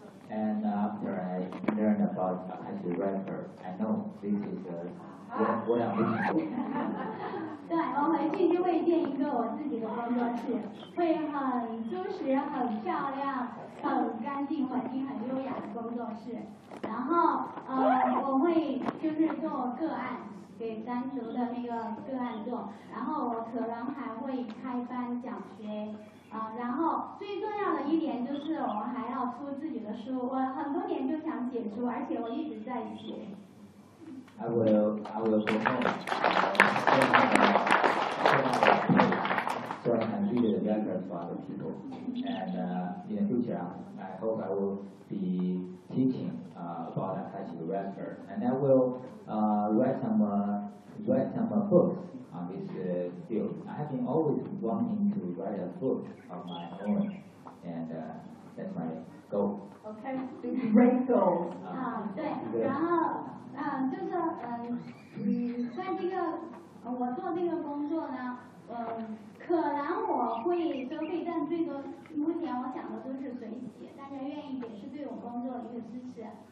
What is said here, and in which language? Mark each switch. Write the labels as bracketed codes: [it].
[en] And after I learned about Akashic Record, I know this is the way I'm looking for. [zh] 对，我回去就会建一个我自己的工作室，会很舒适、很漂亮、很干净、环境很优雅的工作室。然后，我会就是做个案，给单独的那个个案做。然后我可能还会开班讲学。然后最重要的一点就是我还要出自己的书，我很多年就想写书，而且我一直在写。 [en] I will go home. So I can read the records for other people. And in the future, I hope I will be teaching about Akashic Record. And I will write some books. On this field. I have been always wanting to write a book of my own, and that's my goal. Okay, great goal. [zh] 对，然后就是在这个我做这个工作呢，可能我会收费，但最多目前我讲的都是随喜，大家愿意也是对我工作的一个支持。